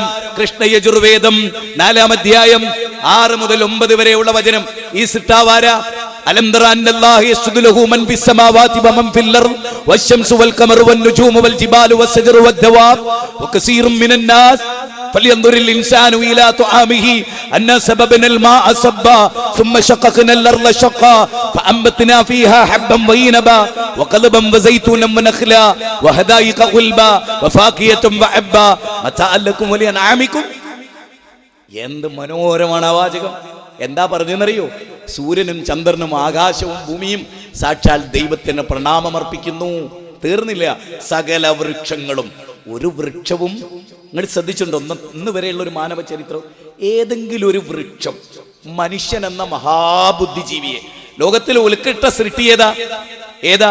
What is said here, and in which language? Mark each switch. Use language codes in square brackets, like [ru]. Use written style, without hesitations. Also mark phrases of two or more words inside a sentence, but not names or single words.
[ml] കൃഷ്ണ യജുർവേദം 4-ാം അധ്യായം 6 മുതൽ 9 വരെയുള്ള വചനം. ഈ സിട്ടാവാര [ar] ألم تر أن الله يسجد له من في السماوات ومن في الأرض والشمس والقمر والنجوم والجبال والشجر والدواب وكثير من الناس فلينظر الإنسان إلى طعامه أنا صببنا الماء صبا ثم شققنا الارض شقا فانبتنا فيها حبا وعنبا وقضبا وزيتونا ونخلا وحدائق غلبا وفاكهة وعبا متاعا لكم ولأنعامكم. [ml] എന്ത് മനോഹരമാണ് ആ വാചകം. എന്താ പറഞ്ഞെന്നറിയോ? സൂര്യനും ചന്ദ്രനും ആകാശവും ഭൂമിയും സാക്ഷാൽ ദൈവത്തിന് പ്രണാമമർപ്പിക്കുന്നു. തീർന്നില്ല. സകല വൃക്ഷങ്ങളും. ഒരു വൃക്ഷവും നിങ്ങൾ ശ്രദ്ധിച്ചിട്ടുണ്ടോ? ഇന്ന് വരെയുള്ള ഒരു മാനവ ചരിത്രം ഏതെങ്കിലും ഒരു വൃക്ഷം മനുഷ്യൻ എന്ന മഹാബുദ്ധിജീവിയെ ലോകത്തിൽ ഉൽക്കൃഷ്ട സൃഷ്ടി ഏതാ?